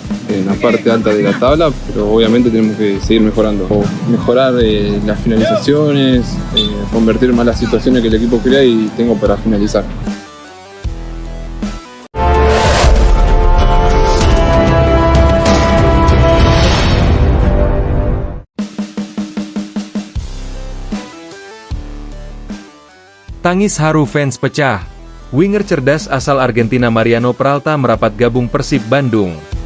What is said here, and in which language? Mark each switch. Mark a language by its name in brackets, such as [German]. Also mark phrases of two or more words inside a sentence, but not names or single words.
[Spanish] en la parte alta de la tabla, pero obviamente tenemos que seguir mejorando. O mejorar las finalizaciones, convertir más las situaciones que el equipo crea y tengo para finalizar. [Indonesian] Tangis haru fans pecah. Winger cerdas asal Argentina Mariano Peralta merapat gabung Persib Bandung.